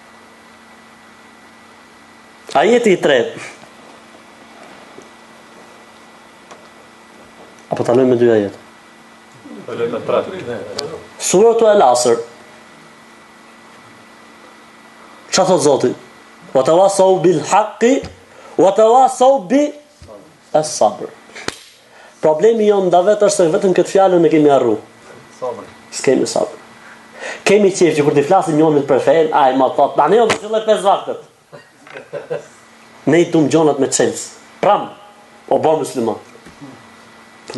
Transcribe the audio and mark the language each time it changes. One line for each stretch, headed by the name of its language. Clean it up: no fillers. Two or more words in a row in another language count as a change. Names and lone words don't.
Albanian: Ajeti i 3. Apo ta lëmë me 2 ajete. Suratu Al-Asr. Çfarë thot Zoti?
Arabic: وتواصوا بالحق وتواصوا بالصبر.
Albanian: Problemi jon ndavet është se vetëm këtë fjalën e kemi harruar. Sabër. S'kemi sabër. Kemi qejf që kur të flasim njëri për fen, ai më thot, tani do të filloj 5 vaktet. Ne i tum gjonat me Chelsea. Pram, o bom musliman.